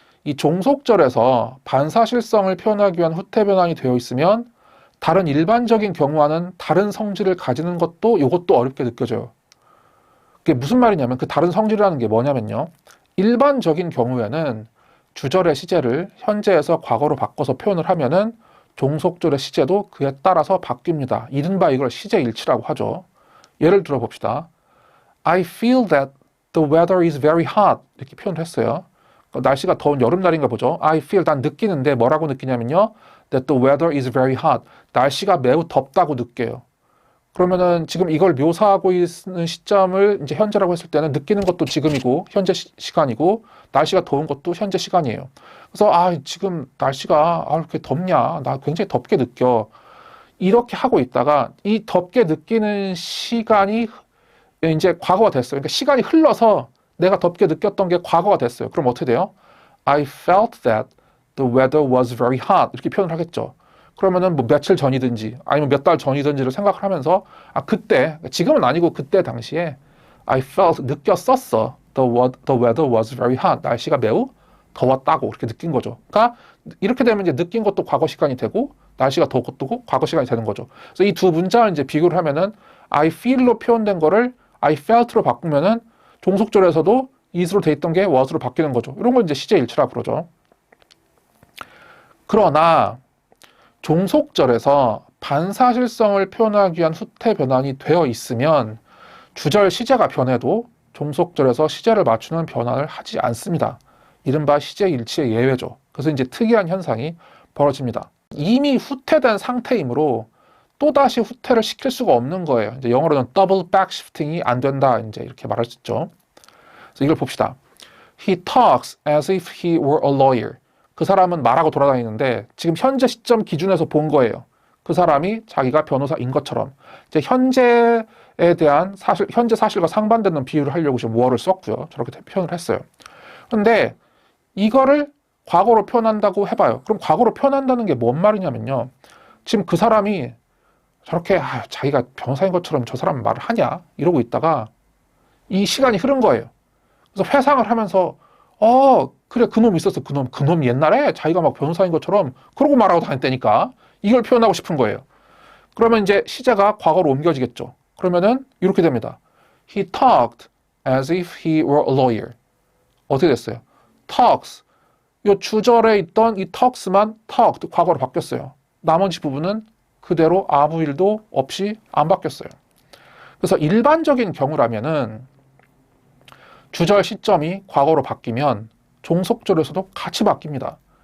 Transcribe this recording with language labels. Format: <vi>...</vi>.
<ko>이 종속절에서 반사실성을 표현하기 위한 후태 변환이 되어 있으면 다른 일반적인 경우와는 다른 성질을 가지는 것도 이것도 어렵게 느껴져요. 그게 무슨 말이냐면 그 다른 성질이라는 게 뭐냐면요. 일반적인 경우에는 주절의 시제를 현재에서 과거로 바꿔서 표현을 하면은 종속절의 시제도 그에 따라서 바뀝니다. 이른바 이걸 시제일치라고 하죠. 예를 들어 봅시다.</ko> <en>I feel that the weather is very hot.</en> <ko>이렇게 표현을 했어요. 날씨가 더운 여름날인가 보죠.</ko> <en>I feel,</en> <ko>난 느끼는데 뭐라고 느끼냐면요.</ko> <en>That the weather is very hot.</en> <ko>날씨가 매우 덥다고 느껴요. 그러면은 지금 이걸 묘사하고 있는 시점을 이제 현재라고 했을 때는 느끼는 것도 지금이고 현재 시간이고 날씨가 더운 것도 현재 시간이에요. 그래서 지금 날씨가 이렇게 덥냐? 나 굉장히 덥게 느껴. 이렇게 하고 있다가 이 덥게 느끼는 시간이 이제 과거가 됐어요. 그러니까 시간이 흘러서 내가 덥게 느꼈던 게 과거가 됐어요. 그럼 어떻게 돼요?</ko> <en>I felt that the weather was very hot.</en> <ko>이렇게 표현을 하겠죠. 그러면은 뭐 며칠 전이든지 아니면 몇 달 전이든지를 생각을 하면서 그때, 지금은 아니고 그때 당시에</ko> <en>I felt,</en> <ko>느꼈었어.</ko> <en>The weather was very hot.</en> <ko>날씨가 매우 더웠다고 그렇게 느낀 거죠. 그러니까 이렇게 되면 이제 느낀 것도 과거 시간이 되고 날씨가 더웠고 과거 시간이 되는 거죠. 그래서 이 두 문장을 이제 비교를 하면은 I feel로 표현된 거를 I felt로 바꾸면은 종속절에서도 is로 돼 있던 게 was로 바뀌는 거죠. 이런 걸 이제 시제일치라고 그러죠. 그러나 종속절에서 반사실성을 표현하기 위한 후태 변환이 되어 있으면 주절 시제가 변해도 종속절에서 시제를 맞추는 변환을 하지 않습니다. 이른바 시제일치의 예외죠. 그래서 이제 특이한 현상이 벌어집니다. 이미 후퇴된 상태이므로 또다시 후퇴를 시킬 수가 없는 거예요. 이제 영어로는 더블 백 시프팅이 안 된다. 이제 이렇게 말할 수 있죠. 그래서 이걸 봅시다.</ko> <en>He talks as if he were a lawyer.</en> <ko>그 사람은 말하고 돌아다니는데 지금 현재 시점 기준에서 본 거예요. 그 사람이 자기가 변호사인 것처럼. 이제 현재에 대한 현재 사실과 상반되는 비유를 하려고 지금 were를 썼고요. 저렇게 표현을 했어요. 그런데 이거를 과거로 표현한다고 해봐요. 그럼 과거로 표현한다는 게 뭔 말이냐면요. 지금 그 사람이 저렇게 자기가 변호사인 것처럼 저 사람 말을 하냐 이러고 있다가 이 시간이 흐른 거예요. 그래서 회상을 하면서 그래 그놈 있었어. 그놈 옛날에 자기가 막 변호사인 것처럼 그러고 말하고 다녔다니까. 이걸 표현하고 싶은 거예요. 그러면 이제 시제가 과거로 옮겨지겠죠. 그러면은 이렇게 됩니다.</ko> <en>He talked as if he were a lawyer.</en> <ko>어떻게 됐어요? talks. 이 주절에 있던 이 talks만 talked 과거로 바뀌었어요. 나머지 부분은 그대로 아무 일도 없이 안 바뀌었어요. 그래서 일반적인 경우라면은 주절 시점이 과거로 바뀌면 종속절에서도 같이 바뀝니다.</ko>